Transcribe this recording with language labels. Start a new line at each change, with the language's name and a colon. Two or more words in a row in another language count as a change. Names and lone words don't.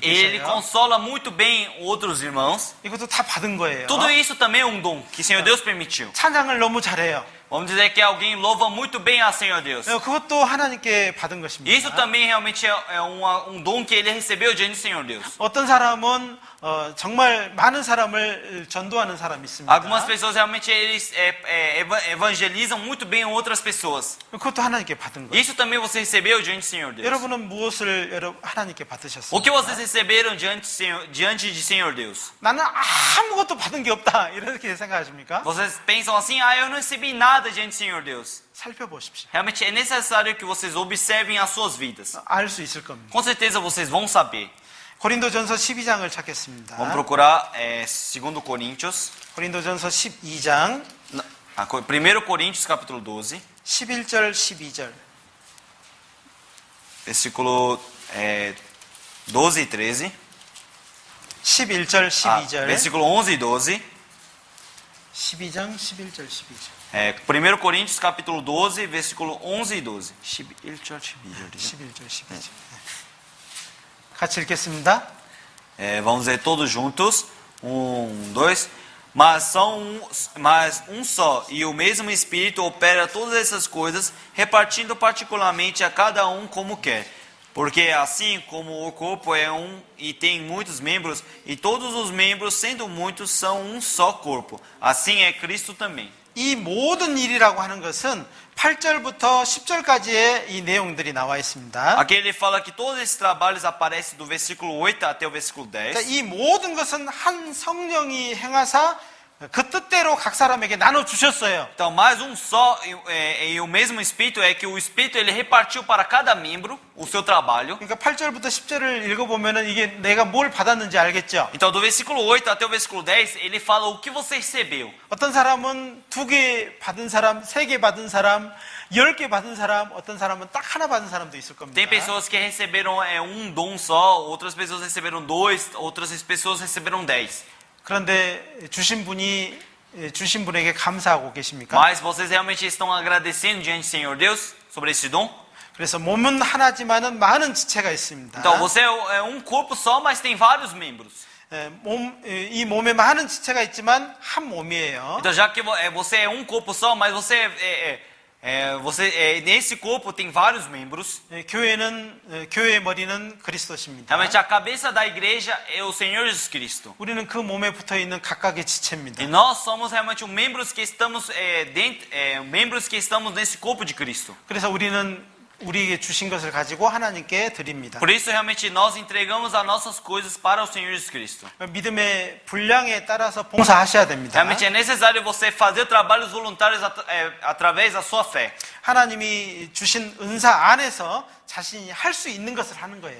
Portuguese: Ele
Korean: 계세요.
Portuguese: consola muito bem outros irmãos.
Korean: 이것도 다 받은 거예요.
Portuguese: Tudo isso também é um dom que o Senhor Deus permitiu.
Korean: 찬양을 너무 잘해요.
Portuguese: Vamos dizer que alguém louva muito bem a Senhor Deus.
Korean: 그것도 하나님께 받은 것입니다.
Portuguese: Isso também realmente é um dom que ele recebeu diante do Senhor Deus.
Korean: 어떤 사람은 정말 많은 사람을 전도하는 사람이 있습니다.
Portuguese: Algumas pessoas realmente eles evangelizam muito bem outras pessoas.
Korean: 그것도 하나님께 받은 거예요.
Portuguese: Isso também você recebeu diante do Senhor Deus.
Korean: 여러분은 무엇을 하나님께
Portuguese: O
Korean: 받으셨습니까?
Portuguese: que vocês receberam diante de Senhor Deus?
Korean: 나는 아무것도 받은 게 없다 이렇게 생각하십니까?
Portuguese: Vocês pensam assim, eu não recebi nada diante do Senhor Deus.
Korean: 살펴보십시오.
Portuguese: Realmente é necessário que vocês observem as suas vidas.
Korean: 알 수 있을 겁니다.
Portuguese: Com certeza vocês vão saber.
Korean: 고린도전서 12장을 찾겠습니다.
Portuguese: Vamos procurar 2 Coríntios.
Korean: 고린도전서 12장
Portuguese: 1 Coríntios capítulo 12.
Korean: 11절 12절
Portuguese: Versículo 12 e 13.
Korean: 11절 12절
Portuguese: Versículo 11 e 12.
Korean: 12장 11절 12절
Portuguese: 1 Coríntios capítulo 12, versículo 11 e 12.
Korean: 11절 12절. 11절 12절 같이 읽겠습니다.
Portuguese: Vamos ler todos juntos. 1, 2. Mas um só e o mesmo Espírito opera todas essas coisas, repartindo particularmente a cada um como quer. Porque assim como o corpo é um e tem muitos membros, e todos os membros, sendo muitos, são um só corpo, assim é Cristo também.
Korean: 이 모든 일이라고 하는 것은 8절부터 10절까지의 이 내용들이 나와 있습니다.
Portuguese: Aqui ele fala que todos esses trabalhos aparecem do versículo 8 até o versículo 10.
Korean: 그러니까 이 모든 것은 한 성령이 행하사 그 뜻대로 각 사람에게 나눠 주셨어요.
Portuguese: Então, mais um só e o mesmo Espírito é que o Espírito ele repartiu para cada membro o seu trabalho.
Korean: 그러니까 8절부터 10절을 읽어보면은 이게 내가 뭘 받았는지 알겠죠?
Portuguese: Então, do versículo 8 até o versículo 10, ele fala o que você recebeu.
Korean: 어떤 사람은 2개 받은 사람, 3개 받은 사람, 10개 받은 사람, 어떤 사람은 딱 하나 받은 사람도 있을 겁니다.
Portuguese: Tem pessoas que receberam um dom só, outras pessoas receberam 2, outras pessoas receberam 10.
Korean: 그런데 주신 분에게 감사하고 계십니까?
Portuguese: Mas vocês realmente estão agradecendo diante do Senhor Deus sobre esse dom?
Korean: 그래서 몸은 하나지만은 많은 지체가 있습니다.
Portuguese: Então, você é um corpo só, mas tem vários membros.
Korean: 이 몸에 많은 지체가 있지만 한 몸이에요.
Portuguese: Então, já que você é um corpo só, mas nesse corpo tem vários membros.
Korean: 교회의 머리는 그리스도십니다.
Portuguese: Realmente a cabeça da igreja é o Senhor Jesus Cristo.
Korean: 우리는 그 몸에 붙어 있는 각각의 지체입니다.
Portuguese: E nós somos realmente membros que estamos membros que estamos nesse corpo de Cristo.
Korean: 그래서 우리는 우리에게 주신 것을 가지고 하나님께 드립니다.
Portuguese: Por isso, realmente, nós entregamos as nossas coisas para o Senhor Jesus Cristo.
Korean: 믿음의 분량에 따라서 봉사하셔야 됩니다.
Portuguese: Realmente é necessário você fazer trabalhos voluntários através da sua fé.
Korean: 하나님이 주신 은사 안에서 자신이 할 수 있는 것을 하는 거예요.